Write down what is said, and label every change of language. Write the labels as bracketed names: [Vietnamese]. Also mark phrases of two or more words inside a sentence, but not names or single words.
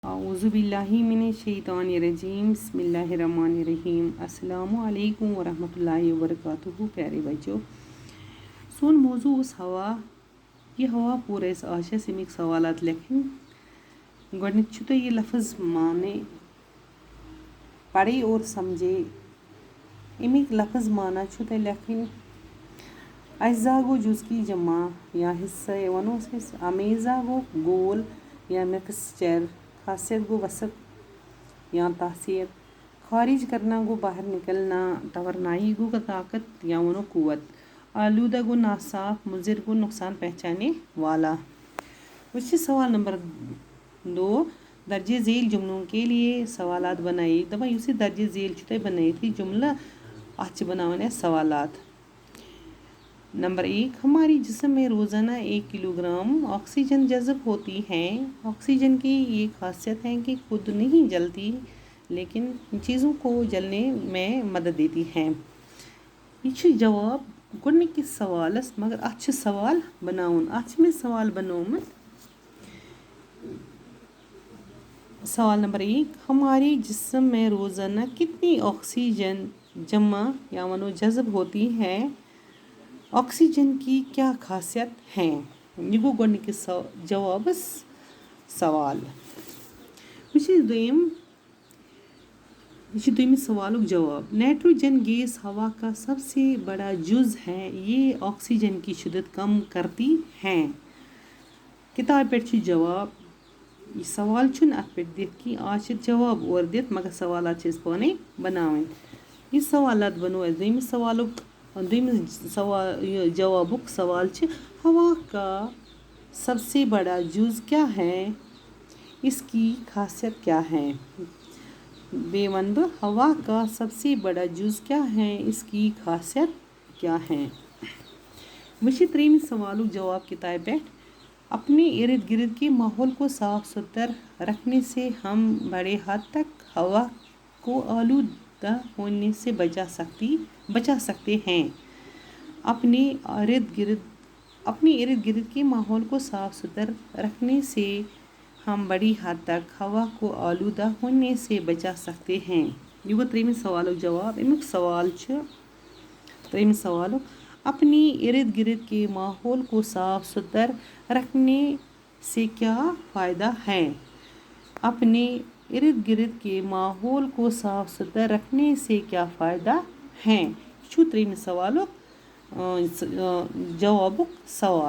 [Arabic] اعوذ باللہ من الشیطان الرجیم بسم اللہ الرحمن الرحیم السلام علیکم ورحمۃ اللہ وبرکاتہ. [Urdu] پیارے بچوں، [Kashmiri] سون موضوع اس ہوا یہ ہوا پورے آج امیک سوالات لکھن. گۄڈنیُک چھُ تۄہہِ یہ لفظ مانے [Urdu] پڑھے اور سمجھے. [Kashmiri] امیک لفظ معنی چھُ تۄہہِ لیکھٕنۍ. اجزا گو [Urdu] جز کی جمع [Kashmiri] یا حصہ ونو امیزا گو گول یا مکسچر. خاصیت گو وسط یا تاثیر. [Urdu] خارج کرنا [Kashmiri] گو [Urdu] باہر نکلنا. [Kashmiri] توانائی گو طاقت یا ونو قوت. آلودہ گو ناصاف. مضر گو [Urdu] نقصان پہنچانے والا. وچ سوال نمبر 2 درج ذیل جملوں کے لیے سوالات بنائیے. [Kashmiri] دپان یُس یہ درج ذیل چھُ تۄہہِ بنٲیِتھ یہِ جملہ اتھ چھِ بناوٕنۍ اَسہِ سوالات. [Urdu] نمبر 1 ہماری جسم میں روزانہ 1 کلو گرام آکسیجن جذب ہوتی ہے. آکسیجن کی یہ خاصیت ہے کہ خود نہیں جلتی لیکن چیزوں کو جلنے میں مدد دیتی ہے. [Kashmiri] یہ چھُ جواب گۄڈنِکِس سوالس مگر اتھ چھُ سوال بناوُن. اتھ چھُ مےٚ سوال بنومُت. [Urdu] سوال نمبر 1 ہمارے جسم میں روزانہ کتنی آکسیجن جمع یا ونو جذب ہوتی ہے. آکسیجن کی کیا خاصیت ہے. [Kashmiri] یہ گو گۄڈنِکِس جوابس سوال. یہ دویمِس سوالُک جواب. [Urdu] نائٹروجن گیس ہوا کا سب سے بڑا جز ہے. یہ آکسیجن کی شدت کم کرتی ہے. [Kashmiri] کتاب پہ چھُ جواب. یہ سوال چھُنہٕ اتھ پہ دِتھ کینٛہہ. آز چھِ جواب اورٕ دِتھ مگر سوالات چھِ أسۍ پانے بناوٕنۍ. یہ سوالات بنو اَسہِ دویمِس سوالُک جوابُک سوال چھُ [Urdu] ہوا کا سب سے بڑا جز کیا ہے. اس کی خاصیت کیا ہے. [Kashmiri] بیٚیہِ وَنہٕ بہٕ [Urdu] ہوا کا سب سے بڑا جز کیا ہے. اس کی خاصیت کیا ہے. [Kashmiri] وۄنۍ چھِ ترٛیٚیِمِس سوالُک جواب کتابہِ پٮ۪ٹھ. [Urdu] اپنے ارد گرد کے ماحول کو صاف ستھرا رکھنے سے ہم بڑے حد تک ہوا کو آلودہ ہونے سے بچا سکتے ہیں. اپنے ارد گرد کے ماحول کو صاف ستھرا رکھنے سے ہم بڑی حد تک ہوا کو آلودہ ہونے سے بچا سکتے ہیں. [Kashmiri] یہ گو ترٛیٚیِمِس سوالُک جواب. امیُک سوال چھُ ترٛیٚیِمِس سوالُک. [Urdu] اپنے ارد گرد کے ماحول کو صاف ستھرا رکھنے سے کیا فائدہ ہے. اپنے ارد گرد کے ماحول کو صاف ستھرا رکھنے سے کیا فائدہ ہے. [Kashmiri] یہ چھُ ترٛیٚیِمِس سوالُک جوابُک سوال.